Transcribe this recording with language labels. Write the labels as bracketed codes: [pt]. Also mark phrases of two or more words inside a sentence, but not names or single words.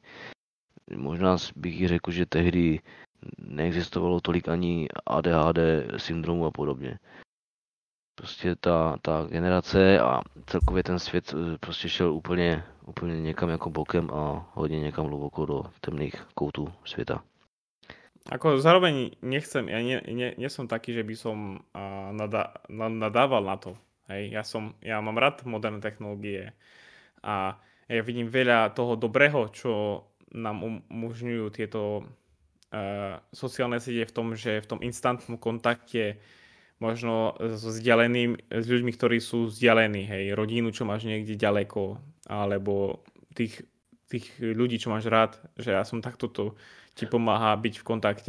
[cs] Možná bych i řekl, že tehdy neexistovalo tolik ani ADHD syndromu a podobně. Prostě ta generace a celkově ten svět prostě šel úplně někam jako bokem a hodně někam hluboko do temných koutů světa. [sk] Ako zároveň nechcem, ja nie som taký, že by som nadával na to. Hej, ja mám rád moderné technológie a ja vidím veľa toho dobrého, čo nám umožňujú tieto sociálne siete v tom, že v tom instantnom kontakte možno s ľuďmi, ktorí sú vzdialení, hej, rodinu, čo máš niekde ďaleko, alebo tých ľudí, čo máš rád, že ja som takto ti pomáha byť v kontakte.